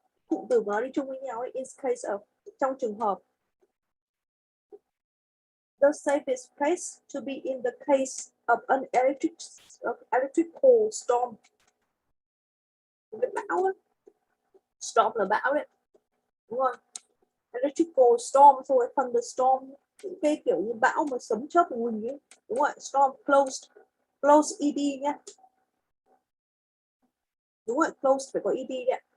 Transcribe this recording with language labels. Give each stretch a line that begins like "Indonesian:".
Vietnamese: Cụm từ của nó đi chung với nhau ấy, in case of, trong trường hợp.
English: The safest place to be in the case of an electrical storm.
Vietnamese: Cái bão ấy. Storm là bão đấy, đúng rồi. Electrical storm, xong rồi thunderstorm, những cái kiểu như bão mà sấm chớp quỳnh ấy, đúng rồi. Storm closed ed nhá, đúng rồi, closed phải có ed đấy.